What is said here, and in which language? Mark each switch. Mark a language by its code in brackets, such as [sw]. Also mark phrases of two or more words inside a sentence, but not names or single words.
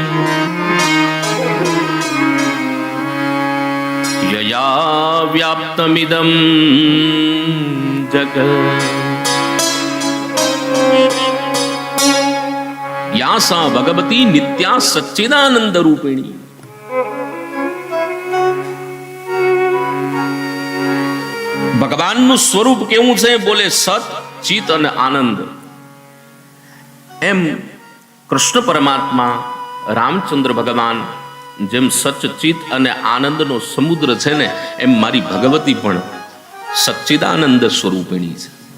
[sa] यया व्याप्तमिदं जगत् या सा भगवती नित्या सच्चिदानंद रूपिणी। [gu] ભગવાનનું સ્વરૂપ કેવું છે? બોલે સત, ચિત અને આનંદ. એમ કૃષ્ણ પરમાત્મા રામચંદ્ર ભગવાન જેમ સચ, ચિત અને આનંદનો સમુદ્ર છે ને, એમ મારી ભગવતી પણ સચ્ચિદાનંદ સ્વરૂપિણી છે.